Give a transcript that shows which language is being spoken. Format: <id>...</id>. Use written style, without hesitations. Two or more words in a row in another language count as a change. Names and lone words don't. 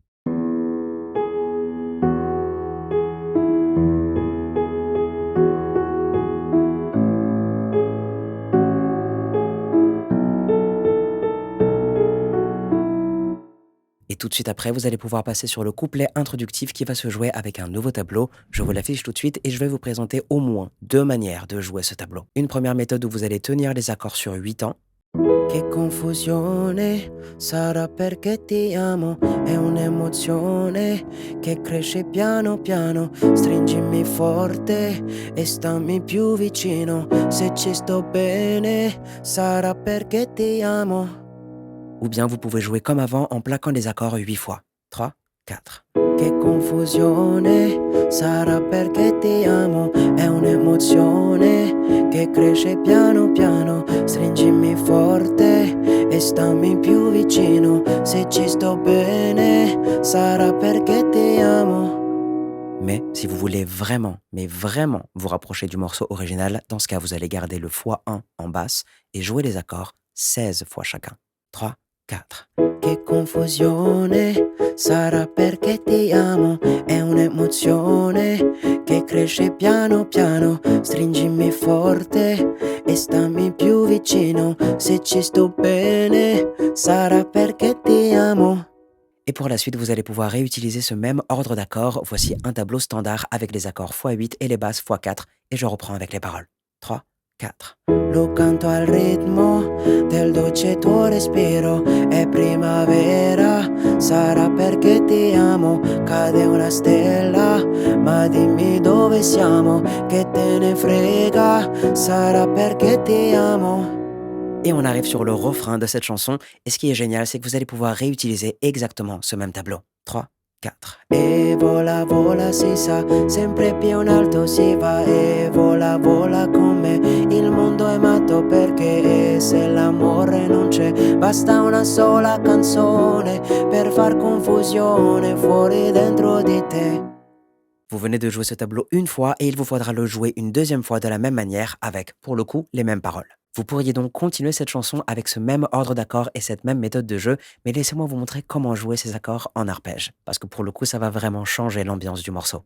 <fr>Et tout de suite après, vous allez pouvoir passer sur le couplet introductif qui va se jouer avec un nouveau tableau. Je vous l'affiche tout de suite et je vais vous présenter au moins deux manières de jouer ce tableau. Une première méthode où vous allez tenir les accords sur 8 temps.</fr> <it>Che confusione, sarà perché ti amo, è un'emozione che cresce piano piano, stringimi forte e stammi più vicino, se ci sto bene, sarà perché ti amo.</it> <fr>Ou bien vous pouvez jouer comme avant en plaquant les accords 8 fois. 3, 4.</fr> <it>Che confusione, sarà perché ti amo, è un'emozione che cresce piano piano, stringimi forte e stammi più vicino, se ci sto bene, sarà perché ti amo.</it> <fr>Mais si vous voulez vraiment, mais vraiment vous rapprocher du morceau original, dans ce cas vous allez garder le x1 en basse et jouer les accords 16 fois chacun. 3, 4.</fr> <it>Che confusione, sarà perché ti amo, è un'emozione che cresce piano piano, stringimi forte e stammi più vicino, se ci sto bene, sarà perché ti amo.</it> <fr>Et pour la suite, vous allez pouvoir réutiliser ce même ordre d'accords. Voici un tableau standard avec les accords x8 et les basses x4. Et je reprends avec les paroles. 3, 4.</fr> <it>Lo canto al ritmo del dolce tuo respiro, è primavera, sarà perché ti amo, cade una stella, ma dimmi dove siamo, che te ne frega, sarà perché ti amo.</it> <fr>Et on arrive sur le refrain de cette chanson, et ce qui est génial, c'est que vous allez pouvoir réutiliser exactement ce même tableau. 3, 4.</fr> <it>E vola, vola, si sa, sempre più in alto si va, e vola, vola con me, il mondo è matto perché se l'amore non c'è, basta una sola canzone per far confusione fuori dentro di te.</it> <fr>Vous venez de jouer ce tableau une fois et il vous faudra le jouer une deuxième fois de la même manière avec, pour le coup, les mêmes paroles. Vous pourriez donc continuer cette chanson avec ce même ordre d'accords et cette même méthode de jeu, mais laissez-moi vous montrer comment jouer ces accords en arpège, parce que pour le coup, ça va vraiment changer l'ambiance du morceau.</fr>